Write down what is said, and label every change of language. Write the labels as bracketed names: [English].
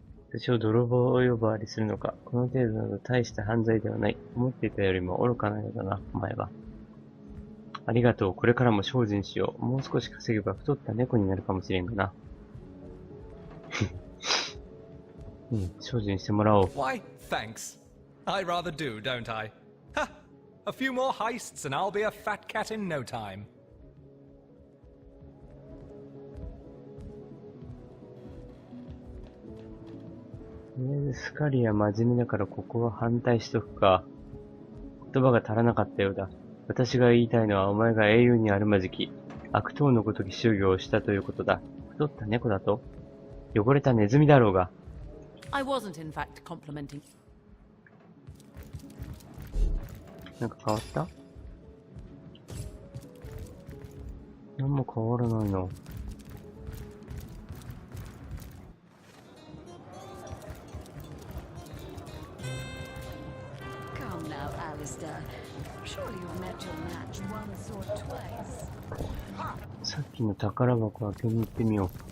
[Japanese] 私を泥棒呼ばわりするのか。この程度など大した犯罪ではない。思っていたよりも愚かなようだな、お前は。ありがとう。これからも精進しよう。もう少し稼げば太った猫になるかもしれんがな。うん、精進してもらおう。 [English] Why, thanks. I rather do, don't I? Ha! A few more heists and I'll be a fat cat in no time. [Japanese] とりあえずスカリア真面目だからここは反対しとくか。言葉が足らなかったようだ。私が言いたいのはお前が英雄にあるまじき、悪党のごとき修行をしたということだ。太った猫だと？汚れたネズミだろうが。 [English] I wasn't in fact complimenting. [Japanese] なんか変わった？何も変わらないな。 [English] Come now, Alistair. Surely you've met your match once or twice. [Japanese] さっきの宝箱開けに行ってみよう。